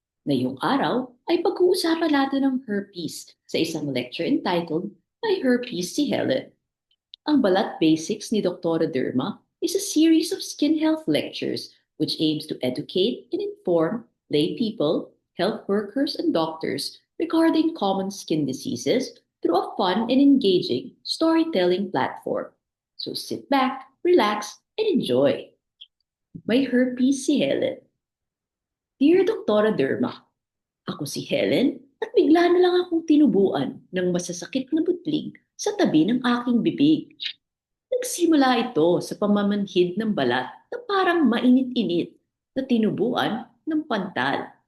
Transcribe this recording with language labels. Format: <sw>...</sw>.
<tl>Ngayong araw ay pag-uusapan natin ang herpes sa isang lecture entitled My Herpes si Helen. Ang Balat Basics ni Dr.</tl> <en>Derma is a series of skin health lectures which aims to educate and inform lay people, health workers, and doctors regarding common skin diseases through a fun and engaging storytelling platform. So sit back, relax, and enjoy.</en> <tl>May herpes si Helen. Dear Dr. Derma, ako si Helen at bigla na lang akong tinubuan ng masasakit na butlig sa tabi ng aking bibig. Nagsimula ito sa pamamanhid ng balat na parang mainit-init na tinubuan ng pantal.</tl>